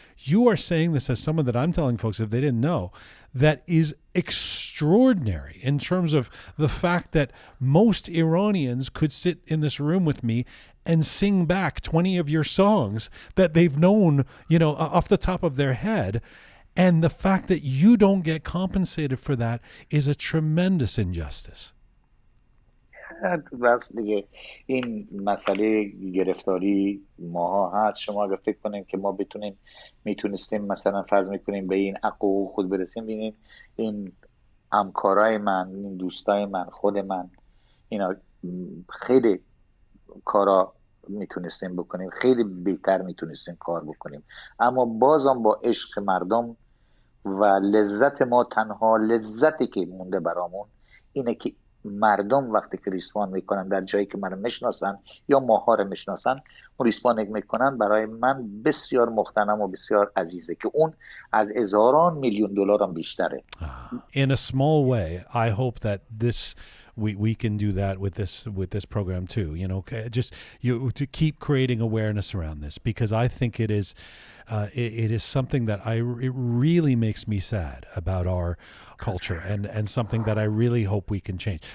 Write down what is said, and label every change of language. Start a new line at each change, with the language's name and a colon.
English: You are saying this as someone that I'm telling folks, if they didn't know, that is extraordinary in terms of the fact that most Iranians could sit in this room with me and sing back 20 of your songs that they've known, off the top of their head. And the fact that you don't get compensated for that is a tremendous injustice.
Persian: بس دیگه این مسئله گرفتاری ماها هست. شما اگه فکر کنین که ما میتونستیم مثلا فرض میکنیم به این حقوق خود برسیم، ببینید این همکارای من، این دوستای من، خود من، اینا خیلی کارا میتونستیم بکنیم، خیلی بهتر میتونستیم کار بکنیم، اما بازم با عشق مردم و لذت ما، تنها لذتی که مونده برامون اینه که مردم وقتی که ریسپاند میکنن در جایی که منو میشناسن یا ماها رو میشناسن، اون ریسپاند میکنن برای من بسیار مختنم و بسیار عزیزه که اون از هزاران میلیون دلار هم بیشتره.
English: In a small way, I hope that we can do that with this program too. To keep creating awareness around this, because I think it is something that it really makes me sad about our culture and something that I really hope we can change.